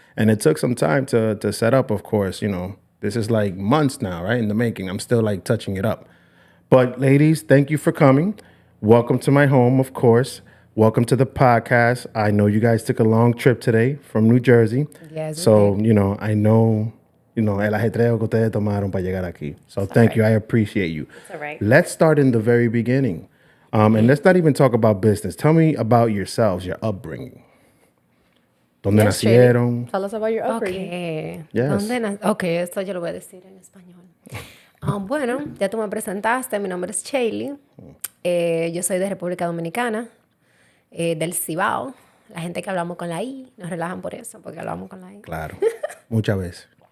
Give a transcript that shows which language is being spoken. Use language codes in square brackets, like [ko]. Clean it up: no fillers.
[en] And it took some time to set up, of course. You know, this is like months now, right, in the making. I'm still like touching it up. But ladies, thank you for coming. Welcome to my home, of course. Welcome to the podcast. I know you guys took a long trip today from New Jersey. Yes, we So, you know, I know, [es] el ajetreo que ustedes tomaron para llegar aquí. [en] So thank you. I appreciate you. It's all right. Let's start in the very beginning. And let's not even talk about business. Tell me about yourselves, your upbringing. [es] ¿Dónde [en] Yes, Cheily. [es] nacieron? [en] Tell us about your upbringing. Okay. Yes. [es] Ok, esto yo lo voy a decir en español. Bueno, ya tú me presentaste. Mi nombre es Cheily. Yo soy de República Dominicana, del Cibao. La gente que hablamos con la I nos relajan por eso, porque hablamos con la I. Claro, muchas veces.